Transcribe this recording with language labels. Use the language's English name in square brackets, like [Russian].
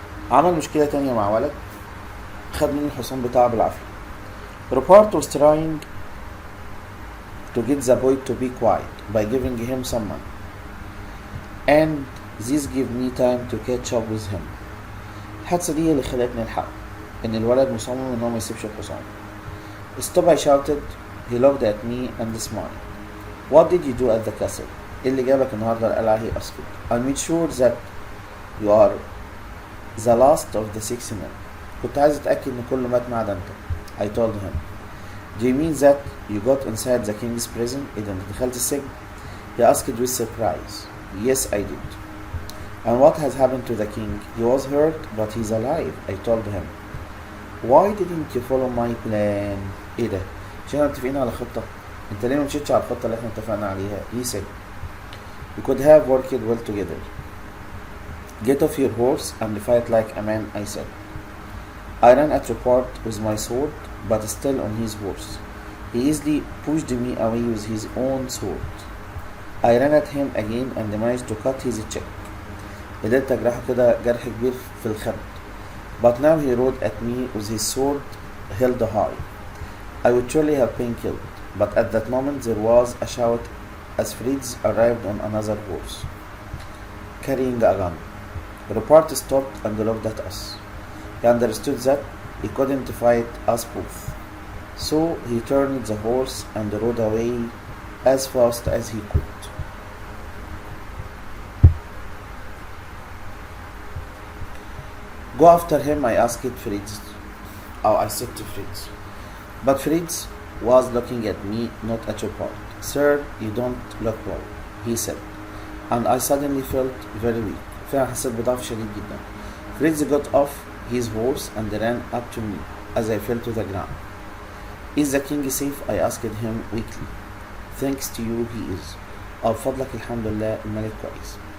[Arabic] عمل مشكلة تانية مع ولد خد منه الحصان بتاعه بالعافية. [English] Rupert was trying to get the boy to be quiet by giving him some money, and this gave me time to catch up with him. [Arabic] الحادثة دي اللي خلتني الحق إن الولد مصمم إنه ما يسيبش الحصان. [English] Stop, I shouted. He looked at me and smiled. What did you do at the castle? [Arabic] إيه اللي جابك النهاردة القلعة؟ [English] he asked. I made sure that you are the last of the 6 men. [Arabic] كنت عايز أتأكد إن كله مات ما عدا أنت. [English] I told him. Do you mean that you got inside the king's prison? [Arabic] إذا أنت دخلت السجن؟ [English] He asked with surprise. Yes, I did. And what has happened to the king? He was hurt, but he's alive. I told him. Why didn't you follow my plan? [Arabic] إيه ده؟ مش احنا متفقين على خطة؟ أنت ليه ما مشيتش على الخطة اللي احنا اتفقنا عليها؟ [English] He said. We could have worked well together. Get off your horse and fight like a man, I said. I ran at Rupert with my sword, but still on his horse. He easily pushed me away with his own sword. I ran at him again and managed to cut his cheek. [Arabic] قدرت أجرحه كده جرح كبير في الخد. [English] But now he rode at me with his sword held high. I would surely have been killed, but at that moment there was a shout as Fritz arrived on another horse, carrying a gun. Rupert stopped and looked at us. He understood that he couldn't fight us both, so he turned the horse and rode away as fast as he could. Go after him, I asked Fritz. I said to Fritz. But Fritz was looking at me, not at Rupert. Sir, you don't look well, he said. And I suddenly felt very weak. [Arabic] فعلا حسيت بضعف شديد جدا. [English] Fritz got off his horse and ran up to me as I fell to the ground. Is the king safe? I asked him weakly. Thanks to you, he is. [Arabic] فضلك الحمد لله الملك كويس.